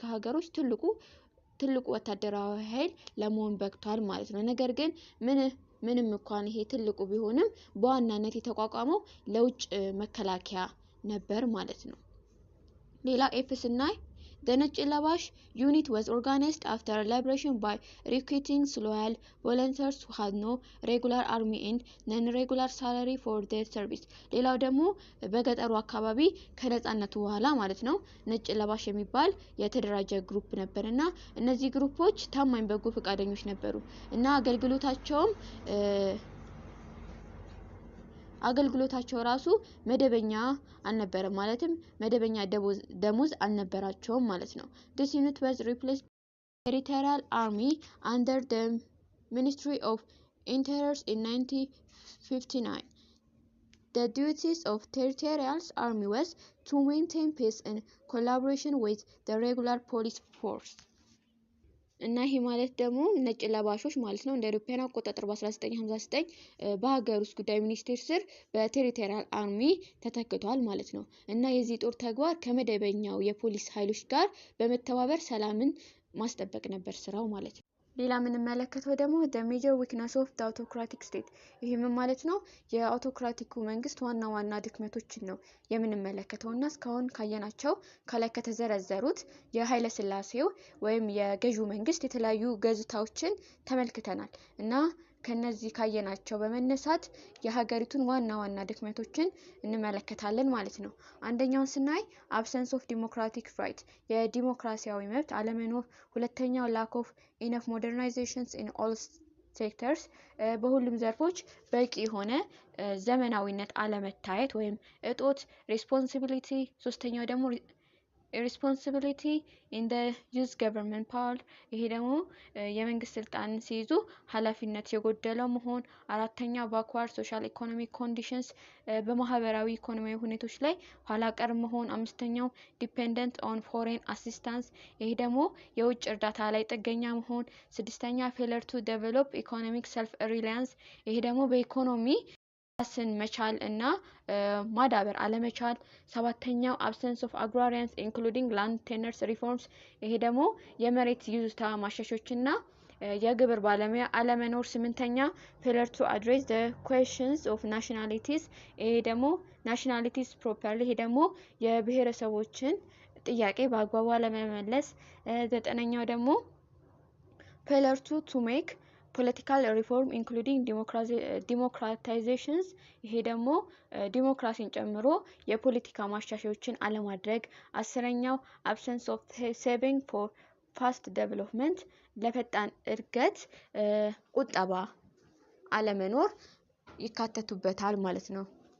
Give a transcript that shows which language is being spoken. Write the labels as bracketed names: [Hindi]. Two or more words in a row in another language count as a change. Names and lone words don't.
[Amharic] ሀገሮች ትልቁ ወታደራዊ ኃይል ለመሆን በቅቷል ማለት ነው። ነገር ግን ምንም እንኳን ይሄ ትልቁ ቢሆንም በዋናነት የተቋቋመው ለውጭ መከላከያ ነበር ማለት ነው። ሌላ ኤፍ ስናይ [English] the ነጭ ለባሽ unit was organized after liberation by recruiting loyal volunteers who had no regular army and non-regular salary for their service. [Amharic] ሌላው ደግሞ በገጠሩ አካባቢ ከነጻነቱ በኋላ ማለት ነው ነጭ ለባሽ የሚባል የተደራጀ ግሩፕ ነበርና እነዚህ ግሩፖች ታማኝ በጎ ፈቃደኞች ነበሩ እና አገልግሎታቸው ራሱ መደበኛ አልነበረም፣ ማለትም መደበኛ ደሞዝ አልነበራቸውም ማለት ነው። [English] This unit was replaced Territorial Army under the Ministry of Interior in 1959. The duties of Territorial Army was to maintain peace in collaboration with the regular police force. [Amharic] እና ይሄ ማለት ደግሞ ነጭ ለባሾች ማለት ነው። እንደ አውሮፓውያን አቆጣጠር በ1959 በሀገር ውስጥ ጉዳይ ሚኒስቴር ስር በቴሪቶሪያል አርሚ ተተክቷል ማለት ነው። እና የዚህ ጦር ተግባር ከመደበኛው የፖሊስ ኃይሎች ጋር በመተባበር ሰላምን ማስጠበቅ ነበር ስራው ማለት ነው። ሌላ የምንመለከተው ደግሞ [English] the major weakness of the autocratic state [Amharic] ይሄ ምን ማለት ነው? የአውቶክራቲኩ መንግስት ዋና ድክመቶችን ነው የምንመለከተው እና እስካሁን ካየናቸው ከላይ ከተዘረዘሩት የኃይለ ሥላሴው ወይም የገዢው መንግስት የተለያዩ ገጽታዎችን ተመልክተናል እና ከነዚህ ካየናቸው በመነሳት የሀገሪቱን ዋና ድክመቶችን እንመለከታለን ማለት ነው። አንደኛውን ስናይ [English] absence of democratic right [Amharic] የዲሞክራሲያዊ መብት አለመኖር፣ ሁለተኛው [English] lack of enough modernizations in all sectors [Amharic] በሁሉም ዘርፎች በቂ የሆነ ዘመናዊነት አለመታየት ወይም እጦት responsibility፣ ሶስተኛው ደግሞ [English] responsibility in the youth government power [Amharic] ይሄ ደግሞ የመንግስት ስልጣን ሲይዙ ኃላፊነት የጎደለው መሆን፣ አራተኛው [English] backward social economic [Amharic] conditions በማህበራዊ ኢኮኖሚያዊ ሁኔታዎች ላይ ኋላ ቀር መሆን፣ አምስተኛው [English] dependent on foreign assistance [Amharic] ይሄ ደግሞ የውጭ እርዳታ ላይ ጥገኛ መሆን፣ ስድስተኛ [English] failure to develop economic self reliance [Amharic] ይሄ ደግሞ በኢኮኖሚ ራስን መቻል እና ማዳበር አለመቻል፣ ሰባተኛው [English] absence of agrarians including land tenures reforms [Amharic] ይሄ ደግሞ የመሬት ይዞታ ማሻሻያዎችና የግብር ባለሙያ አለመኖር፣ ስምንተኛ [English] failure to address the questions of nationalities [Amharic] ይሄ ደግሞ [English] nationalities properly [Amharic] ይሄ ደግሞ የብሔረሰቦችን ጥያቄ በአግባቡ አለመመለስ፣ ዘጠነኛው ደግሞ [English] failure to make political reform including democratizations [Amharic] ይሄ ደግሞ ዲሞክራሲን ጨምሮ የፖለቲካ ማሻሻያዎችን አለማድረግ፣ አስረኛው [English] absence of saving for fast development [Amharic] ለፈጣን እድገት ቁጠባ አለመኖር ይካተቱበታል ማለት ነው።